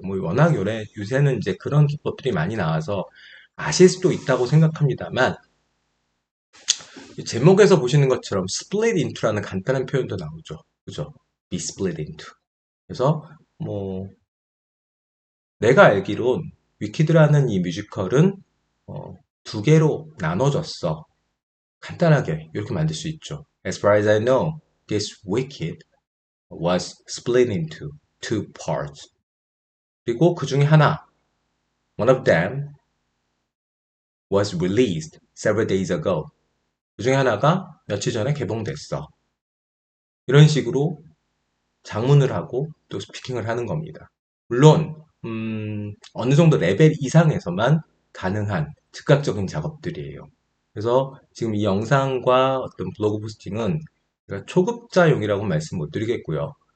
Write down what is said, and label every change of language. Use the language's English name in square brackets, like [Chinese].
[Korean] 뭐 워낙 요새는 이제 그런 기법들이 많이 나와서 아실 수도 있다고 생각합니다만 제목에서 보시는 것처럼 split into라는 간단한 표현도 나오죠. 그죠? be split into. 그래서 뭐 내가 알기론 위키드라는 이 뮤지컬은 두 개로 나눠졌어. 간단하게 이렇게 만들 수 있죠. [English] As far as I know, this Wicked was split into two parts. [Korean] 그리고 그 중에 하나, [English] one of them was released several days ago. [Korean] 그 중에 하나가 며칠 전에 개봉됐어. 이런 식으로 장문을 하고 또 스피킹을 하는 겁니다. 물론 어느 정도 레벨 이상에서만 가능한 즉각적인 작업들이에요. 그래서 지금 이 영상과 어떤 블로그 포스팅은 제가 초급자용이라고 말씀 못 드리겠고요.